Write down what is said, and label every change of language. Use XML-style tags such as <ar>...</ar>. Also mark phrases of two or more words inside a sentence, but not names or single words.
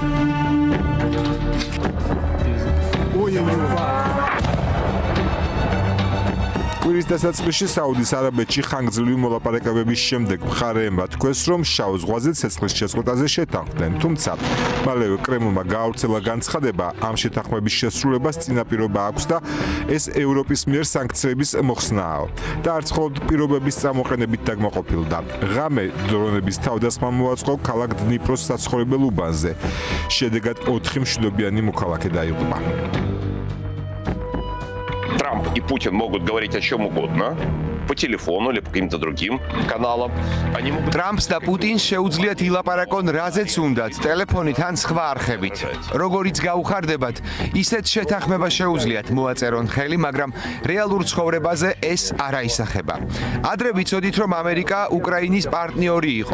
<ka>კვირის დასაწყისში საუდის არაბეთში ხანგრძლივი მოლაპარაკებების შემდეგ მხარეებმა თქვეს, რომ შავ ზღვაზე ცეცხლის შეწყვეტაზე შეთანხმდნენ, თუმცა მალევე კრემლმა გაავრცელა განცხადება, ამ შეთანხმების შესრულებას წინაპირობა აქვს და ეს ევროპის მიერ სანქციების მოხსნააო. და არც მხოლოდ პირობების წამოყენებით დაკმაყოფილდა. ღამე დრონების თავდასხმა მოაწყო ქალაქ დნიპროს საცხოვრებელ უბანზე. შედეგად 4 მშვიდობიანი მოქალაქე დაიღუპა.</ka> <ru>Трамп и Путин могут говорить о чем угодно по телефону или по каким-то другим каналам.</ru> <ka>Трампს და პუტინს შეუძლიათ ილაპარაკონ რაზეც უნდათ, ტელეფონით ან სხვა არხებით. როგორიც გაუხარდებათ, ისეთ შეთანხმება შეუძლიათ მოაწერონ ხელი, მაგრამ რეალურ ცხოვრებაზე ეს არ აისახება. ადრე ვიცოდით, რომ ამერიკა უკრაინის პარტნიორი იყო.</ka>